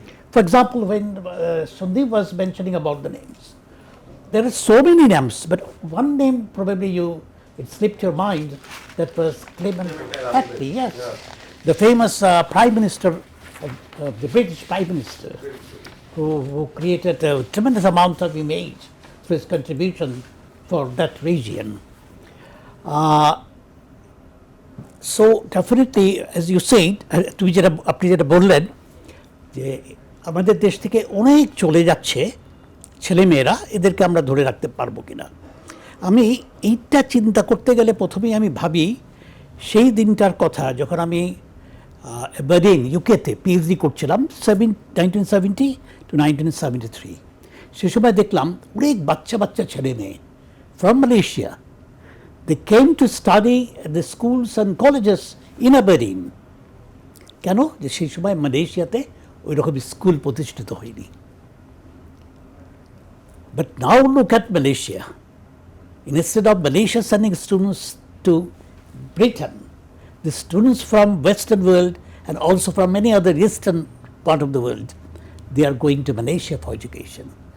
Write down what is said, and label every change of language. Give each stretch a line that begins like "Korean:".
English: For example, when Sandeep was mentioning about the names, there are so many names, but one name probably it slipped your mind, that was Clement Attlee, yes, the famous Prime Minister, the British Prime Minister, who created a tremendous amount of image for his contribution for that region. So definitely, as you said,
Bangla: আপনি যেটা বললেন যে আমাদের দেশ থেকে অনেক চলে যাচ্ছে ছেলেমেয়েরা, এদেরকে আমরা ধরে রাখতে পারবো কিনা। আমি এইটা চিন্তা করতে গেলে প্রথমেই আমি ভাবি সেই দিনটার কথা যখন আমি অ্যাবারডিন ইউকেতে পিএইচডি করছিলাম 1970 to 1973। সে সময় দেখলাম অনেক বাচ্চা ছেলে মেয়ে
English: from Malaysia, they came to study at the schools and colleges in Aberdeen.
Bangla: কেন? যে সেই সময় মালয়েশিয়াতে ওই রকম স্কুল প্রতিষ্ঠিত হয়নি।
English: But now look at Malaysia. Instead of Malaysia sending students to Britain, the students from Western world and also from many other eastern part of the world, they are going to Malaysia for education.